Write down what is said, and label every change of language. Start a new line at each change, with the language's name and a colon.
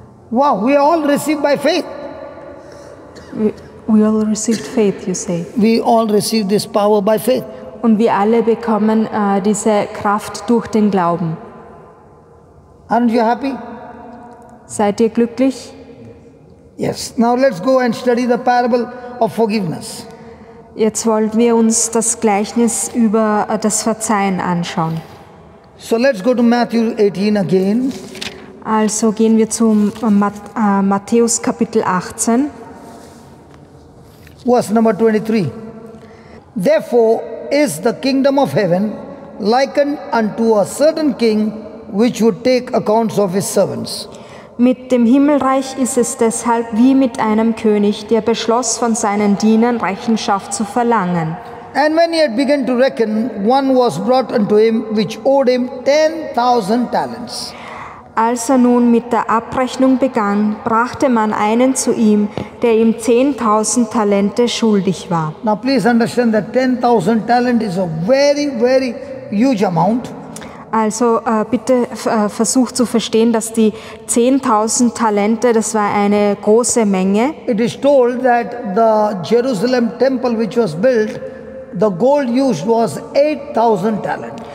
English: Wow, we all received by faith. We all received faith, you say. We all received this power by faith.
German: Und wir alle bekommen diese Kraft durch den Glauben.
English: Aren't you happy?
German: Seid ihr glücklich?
English: Yes. Now let's go and study the parable of forgiveness.
German: Jetzt wollen wir uns das Gleichnis über das Verzeihen anschauen.
English: So let's go to Matthew 18 again.
German: Also gehen wir zum Matthäus Kapitel 18.
English: Verse number 23. Therefore is the kingdom of heaven likened unto a certain king which would take accounts of his servants.
German: Mit dem Himmelreich ist es deshalb wie mit einem König, der beschloss, von seinen Dienern Rechenschaft zu verlangen.
English: And when he had begun to reckon, one was brought unto him which owed him 10,000 talents.
German: Als er nun mit der Abrechnung begann, brachte man einen zu ihm, der ihm 10.000 Talente schuldig war.
English: Now please understand that 10,000 talent is a very, very huge amount.
German: Also bitte versucht zu verstehen, dass die 10.000 Talente, das war eine große Menge.
English: It is told that the Jerusalem temple which was built, the gold used was 8,000 talent.